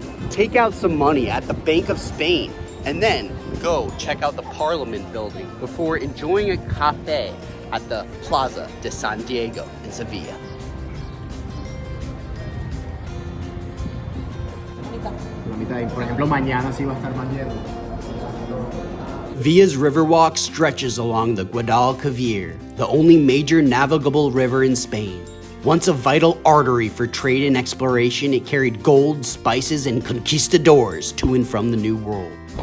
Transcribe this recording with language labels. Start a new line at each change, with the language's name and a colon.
English: Take out some money at the Bank of Spain and then go check out the Parliament building before enjoying a cafe at the Plaza de San Diego in Sevilla.
Spanish: Por ejemplo, mañana sí va a estar más lleno.
English: Villa's Riverwalk stretches along the Guadalquivir, the only major navigable river in Spain. Once a vital artery for trade and exploration, it carried gold, spices, and conquistadors to and from the New World.